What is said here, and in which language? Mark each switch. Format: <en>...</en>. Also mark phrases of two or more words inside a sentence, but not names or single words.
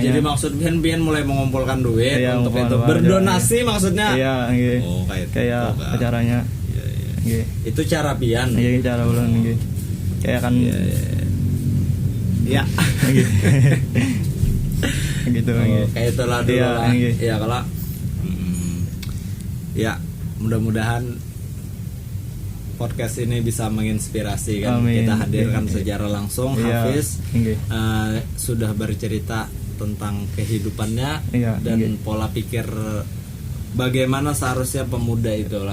<id>jadi maksud pian mulai mengumpulkan duit Iya, untuk mengumpulkan itu duit berdonasi maksudnya. Iya, nggih. Oh, kayak itu, Kayak kan. apa caranya. Iya, iya. Nggih. Itu cara pian. Iya, cara ulun nggih. Kayak kan Iya, iya. Ya. nggih. Gitu Oh, nggih. kayak itulah dulu Iya, lah. nggih. Ya kalau ya mudah-mudahan podcast ini bisa menginspirasi kan. Amin. Kita hadirkan Iya. secara langsung Iya, Hafiz nggih. sudah bercerita tentang kehidupannya Iya, dan nggih. pola pikir bagaimana seharusnya pemuda itulah.</id>